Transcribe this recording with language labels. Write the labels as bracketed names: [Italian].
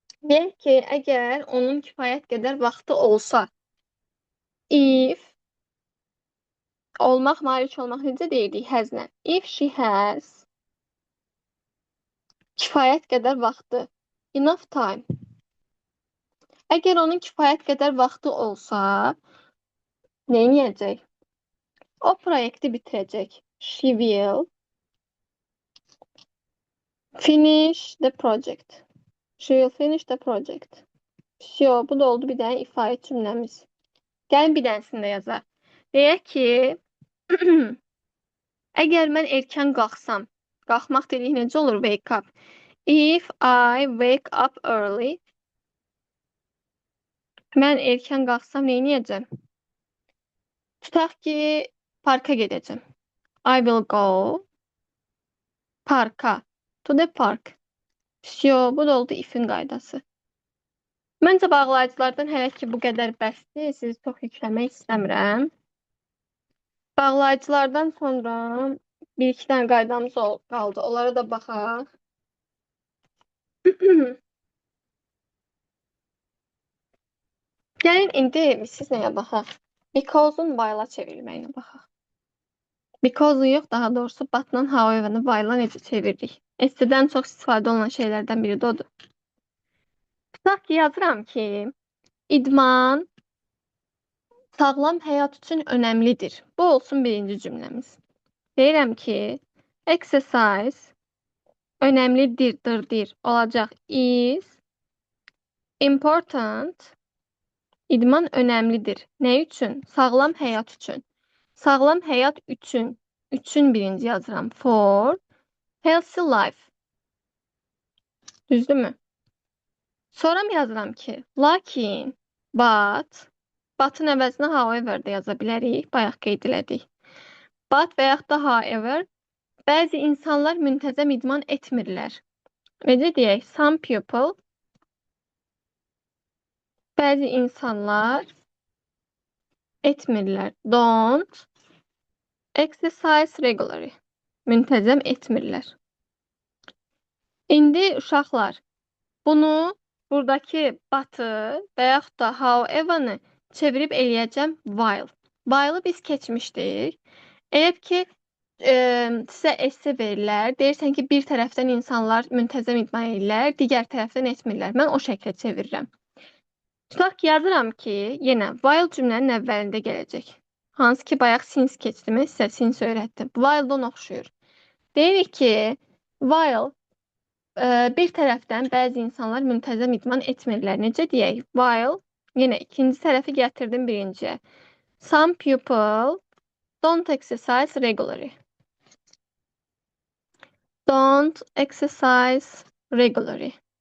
[Azerbaijani] Deyək ki, əgər onun kifayət qədər vaxtı olsa, if olmaq, malik olmaq necə deyirdik həzlə? [English] If she has [Azerbaijani] kifayət qədər vaxtı, [English] enough time. [Azerbaijani] Əgər onun kifayət qədər vaxtı olsa, nə edəcək? O proyekti bitirəcək. [English] She will finish the project. She will finish the project. [Russian] Всё, [Azerbaijani] bu da oldu bir dənə ifadə cümləmiz. Gəlin bir dənəsini də yazaq. Deyək ki, əgər mən erkən qalxsam, qalxmaq dedik necə olur? [English] Wake up. If I wake up early, [Azerbaijani] mən erkən qalxsam nə edəcəm? Tutaq ki, parka gedəcəm. [English] I will go parka. To the park. [Russian] Всё, [Azerbaijani] bu da oldu ifin qaydası. Məncə bağlayıcılardan hələ ki bu qədər bəsdir. Sizi çox yükləmək istəmirəm. Bağlayıcılardan sonra bir-iki dənə qaydamız qaldı. Onlara da baxaq. Gəlin indi siz nəyə baxaq? Because-un while-a çevrilməyinə baxaq. Because-u yox, daha doğrusu but-la however-ı while-a necə çeviririk? ST-dən çox istifadə olunan şeylərdən biri də odur. Tutaq ki, yazıram ki, idman sağlam həyat üçün önəmlidir. Bu olsun birinci cümləmiz. Deyirəm ki, exercise önəmlidir olacaq is important. İdman önəmlidir. Nə üçün? Sağlam həyat üçün. Sağlam həyat üçün. Üçün birinci yazıram. [English] For healthy life. [Azerbaijani] Düzdürmü? Sonra mı yazıram ki, lakin, but-ın əvəzinə however də yaza bilərik. Bayaq qeyd elədik. But və yaxud da however, bəzi insanlar müntəzəm idman etmirlər. Necə deyək? [English] Some people, [Azerbaijani] bəzi insanlar etmirlər. [English] Don't exercise regularly. [Azerbaijani] Müntəzəm etmirlər. İndi uşaqlar, bunu buradakı but-ı və yaxud da however-ı çevirib eləyəcəm while. While-ı biz keçmişdik. Eğer ki sizə esse verirlər, deyirsən ki, bir tərəfdən insanlar müntəzəm idman edirlər, digər tərəfdən etmirlər. Mən o şəklə çevirirəm. Tutaq ki, yazıram ki, yenə while cümlənin əvvəlində gələcək. Hansı ki, bayaq since keçdimi, sizə since öyrətdim. While-dan oxşuyur. Deyirik ki, while bir tərəfdən bəzi insanlar müntəzəm idman etmirlər. Necə deyək? While, yenə ikinci tərəfi gətirdim birinciyə. [English] Some people don't exercise regularly. Don't exercise regularly.